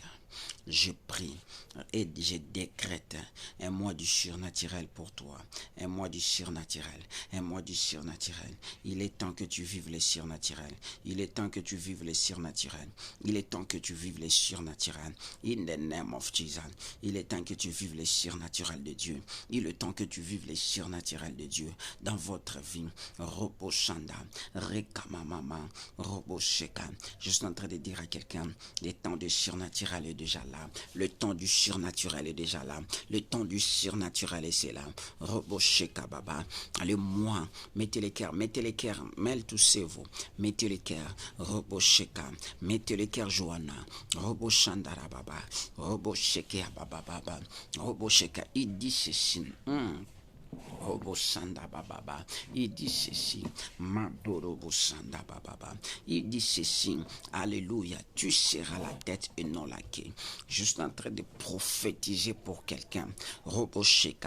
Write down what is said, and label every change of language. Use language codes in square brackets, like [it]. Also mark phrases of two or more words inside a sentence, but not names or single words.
[fr] Je prie et je décrète un mois du surnaturel pour toi. Un mois du surnaturel. Un mois du surnaturel. Il est temps que tu vives les surnaturels. Il est temps que tu vives les surnaturels. Il est temps que tu vives les surnaturels. [en] In the name of Jesus. [fr] Il est temps que tu vives les surnaturels de Dieu. Il est temps que tu vives les surnaturels de Dieu dans votre vie. Robo Shanda, Rekamamama, Robo Sheka. Je suis en train de dire à quelqu'un, le temps du surnaturel est déjà là. Le temps du surnaturel est déjà là. Le temps du surnaturel est là. Robo Sheka Baba. Le mois, mettez les cœurs, mêle tous ces vous. Mettez les cœurs, Robo Sheka. Mettez les cœurs, Johanna. Robo Shandara Baba. Robo Sheka Baba Baba. Robo Sheka. Il dit ceci. Robo Sanda Baba. Il dit ceci. Madorobo Sanda Baba. Il dit ceci. Alléluia. Tu seras la tête et non la queue. Je suis en train de prophétiser pour quelqu'un. Robo Sheka.